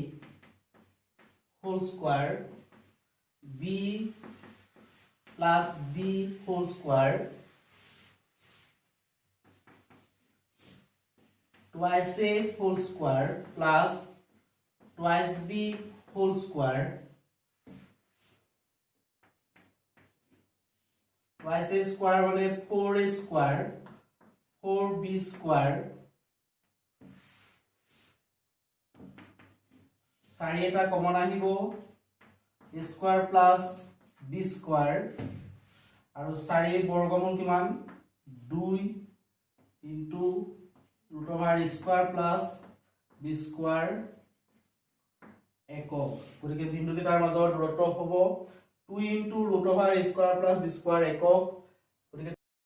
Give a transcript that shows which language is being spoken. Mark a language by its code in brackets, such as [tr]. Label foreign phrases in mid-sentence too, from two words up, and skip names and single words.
[en] whole square b plus b whole square twice a whole square plus twice b whole square twice a square মানে 4a square 4b square 4 [as] এটা কমন আহিব [en] a square plus b square আৰু 4 [as] বৰ্গমূল কিমান [en] 2 into root over a square plus b square [as] একক গতিকে বিন্দু দুটাৰ মাজৰ দূৰত্ব হ'ব [en] 2 into root over a square plus b square [as] একক গতিকে